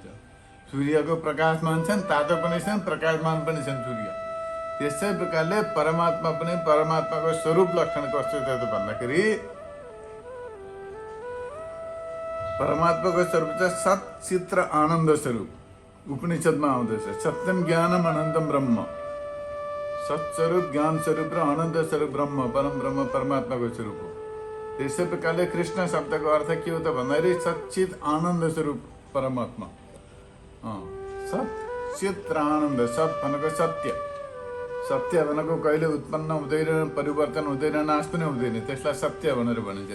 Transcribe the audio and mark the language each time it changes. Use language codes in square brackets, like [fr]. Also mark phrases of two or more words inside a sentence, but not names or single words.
[ne] सूर्यको प्रकाशमान छन्, तातो पनि छन्, प्रकाशमान पनि छन् सूर्य। त्यसै प्रकारले परमात्मा पनि, परमात्माको स्वरूप लक्षण कस्तो छ त भन्दाखेरि परमात्माको स्वरूप चाहिँ सत चित र आनन्द स्वरूप। उपनिषदमा आउँदछ [sa] सत्यम ज्ञानम अनन्तम ब्रह्म। [ne] सत्स्वरूप, ज्ञान स्वरूप र अनन्त स्वरूप ब्रह्म, परम ब्रह्म परमात्माको स्वरूप हो। त्यसै प्रकारले कृष्ण शब्दको अर्थ के हो त भन्दाखेरि सच्चित आनन्द स्वरूप परमात्मा। सत चित र आनन्द। सत भनेको सत्य, सत्य भनेको कहिले उत्पन्न हुँदैन, परिवर्तन हुँदैन, नाश पनि हुँदैन, त्यसलाई सत्य भनेर भनिन्छ।